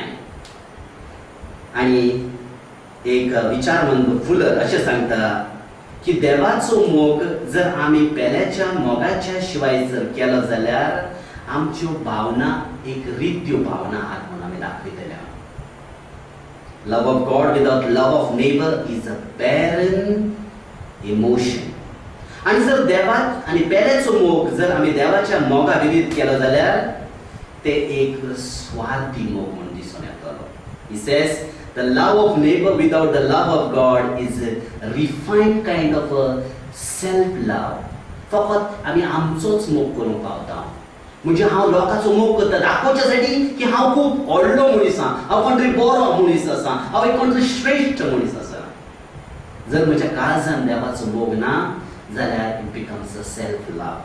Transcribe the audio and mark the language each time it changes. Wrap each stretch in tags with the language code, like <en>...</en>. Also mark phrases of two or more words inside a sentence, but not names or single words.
<kok>आनी एक विचारवंत फुलर अशें सांगता की देवाचो मोग जर आमी पेल्याच्या मोगाच्या शिवाय जर केलो जाल्यार आमच्यो भावना एक रित्यो भावना आहात म्हणून आमी दाखयतले.</kok> <en>love of God without love of neighbor is a barren emotion.</en> <kok>आनी जर देवाक आनी पेल्याचो मोग जर आमी देवाच्या मोगा विरीत केलो जाल्यार ते एक स्वार्थी मोग म्हणून दिसून येतलो.</kok> <en>He says the love of neighbor without the love of God is a refined kind of a self love.</en> <kok>फकत आमी आमचोच मोग करूंक पावता. म्हणजे हांव लोकांचो मोग करता दाखोवच्यासाठी की हांव खूब व्हडलो मनीस आसा, हांव कोण तरी बरो मनीस आसा, हांव एक कोण तरी श्रेष्ठ मनीस आसा. जर म्हज्या काळजान देवाचो मोग ना जाल्यार</kok> <en>it becomes a self love.</en>